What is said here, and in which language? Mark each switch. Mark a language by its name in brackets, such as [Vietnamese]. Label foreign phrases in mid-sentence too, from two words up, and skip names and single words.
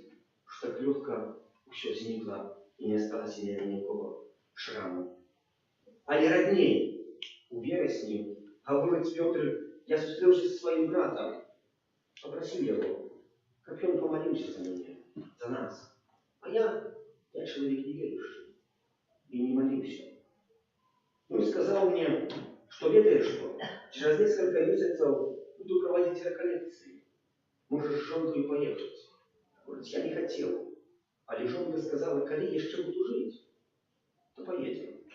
[Belarusian] Што так лёгка усё знікла і не асталася ніякога шраму. Але раней, у верасні, Гаворыць Пётр, я сустрэўся з сваім братам, папрасіў яго, каб ён памаліўся за мяне, за нас. [Russian] А я чалавек неверующий, и не молился. Ну и сказал мне, что ведаешь что, через несколько месяцев буду проводить реколлекции. Можешь с жонкой поехать. Говорит, я не хотел. А жонка сказала, коли еще буду жить, то поедем.